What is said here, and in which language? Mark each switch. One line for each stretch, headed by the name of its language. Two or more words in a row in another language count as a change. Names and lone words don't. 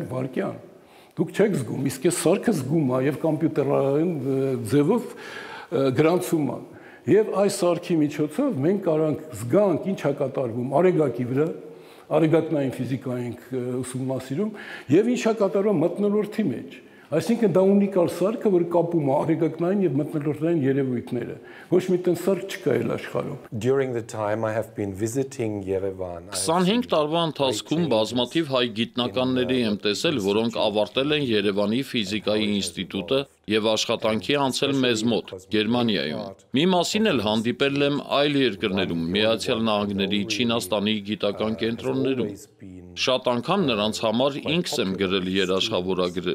Armenian: վայրկյան։ Դուք չեք զգում, իսկ այս սարքը զգում է եւ կոմպյուտերային ձևով գրանցում է։ Եվ այս սարքի միջոցով մենք կարանք զգանք ինչ է կատարվում արեգակի վրա, արեգակնային ֆիզիկա ենք ուսումնասիրում եւ ինչ է կատարվում մթնոլորտի մեջ։ Այսինքն դա ունիկալ սարքը, որ կապում է արեգակնային եւ մթնոլորտային երևույթները։ Ոչ մի տեն սարք չկա այլ աշխարհում։
English: During the time I have been visiting Yerevan.
Armenian: 25 տարվա ընթացքում բազմաթիվ հայ գիտնականների եմ տեսել, որոնք ավարտել են Երևանի ֆիզիկայի ինստիտուտը եւ աշխատանքի անցել մեզ մոտ, Գերմանիայում։ Մի մասին էլ հանդիպել եմ այլ երկրներում, Միացյալ Նահանգների, Չինաստանի գիտական կենտրոններում։ Շատ անգամ նրանց համար ինքս եմ գրել երաշխավորագրեր։